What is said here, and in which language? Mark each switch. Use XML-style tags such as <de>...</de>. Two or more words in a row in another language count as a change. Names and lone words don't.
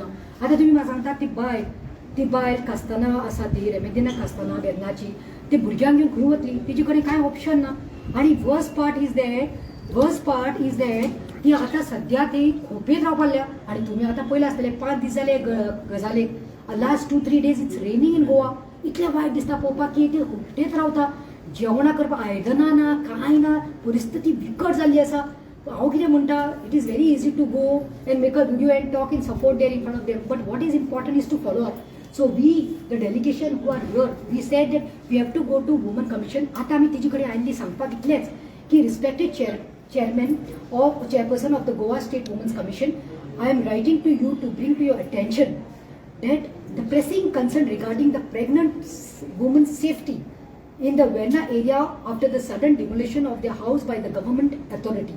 <kok>आतां तुमी म्हाका सांगता ती बायल कास्ताना आसा, ती रेमेदिना कास्ताना बेदनाची, ती भुरग्यांक घेवन खंय वतली, तेजे कडेन कांय ऑप्शन ना. आनी</kok> <en>worst part is that</en> <kok>ती आतां सद्या ती खोपेत रावपाल्या. आनी तुमी आतां पयलें आसतलें 5 दीस जाले गजालेक,</kok> <en>last 2-3 days it's raining in Goa.</en> <kok>इतलें वायट दिसता पळोवपाक की ती खोपटेत रावता, जेवणां करपाक आयदनां ना, कांय ना, परिस्थिती विकट जाल्ली आसा. हांव कितें म्हणटा,</kok> <en>it is very easy to go and make a video and talk in support there in front of them, but what is important is to follow up. So we, the delegation who are here, we said that we have to go to Women Commission.</en> <kok>आता आम्ही तिचे कडेन आयिल्ली सांगपाक इतलेंच की</kok> <en>रिस्पेक्टेड chairman of chairperson of the Goa State Women's Commission, I am writing to you to bring to your attention that the pressing concern regarding the pregnant women's safety in the Verna area after the sudden demolition of their house by the government authority.</en>